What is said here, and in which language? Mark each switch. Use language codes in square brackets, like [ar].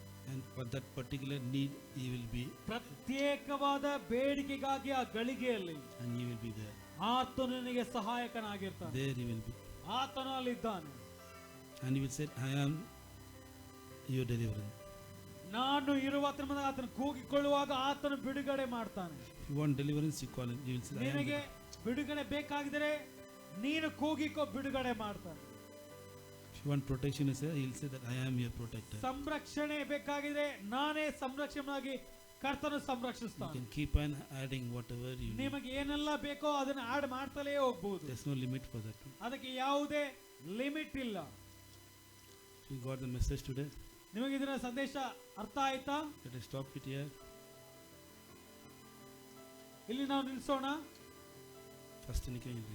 [en] And for that particular need, He will be. [kn] ಪ್ರತ್ಯೇಕವಾದ ಬೇಡಿಕೆಗಾಗಿ ಆ ಗಳಿಗೆಯಲ್ಲಿ [en] And He will be there. [kn] ಆತನು ನಿನಗೆ ಸಹಾಯಕನಾಗಿರ್ತಾನೆ. [en] There He will be. [kn] ಆತನು ಅಲ್ಲಿದ್ದಾನೆ. [en] And He will say, I am your deliverer. [kn] ನಾನು ಇರುವಾತನ ಆತನ ಕೂಗಿಕೊಳ್ಳುವಾಗ ಆತನು ಬಿಡುಗಡೆ ಮಾಡ್ತಾನೆ. [en] If you want deliverance, you call Him. He will say, I am. [kn] ನಿನಗೆ ಬಿಡುಗಡೆ ಬೇಕಾಗಿದ್ರೆ ನೀನು ಕೂಗಿಕೋ, ಬಿಡುಗಡೆ ಮಾಡ್ತಾನೆ. [en] If you want protection, He will say that I am your protector. [kn] ಸಂರಕ್ಷಣೆ ಬೇಕಾಗಿದ್ರೆ ನಾನೇ ಸಂರಕ್ಷಣೆಯಾಗಿ ಕರ್ತನು [en] You [kn] ಸಂರಕ್ಷಿಸ್ತಾನೆ. [en] can keep on adding whatever you need. [kn] ನಿಮಗೆ ಏನೆಲ್ಲ ಬೇಕೋ ಅದನ್ನ ಆಡ್ ಮಾಡ್ತಲೇ ಹೋಗ್ಬಹುದು. [en] There's no limit for that. [kn] ಅದಕ್ಕೆ ಯಾವುದೇ ಲಿಮಿಟ್ ಇಲ್ಲ. [en] You got the message today? [kn] ನಿಮಗೆ ಇದರ ಸಂದೇಶ ಅರ್ಥ ಆಯ್ತಾ? [en] Let us stop it here. [kn] ಇಲ್ಲಿ ನಾವು ನಿಲ್ಲಿಸೋಣ. First ನಿಕ್ಕೆ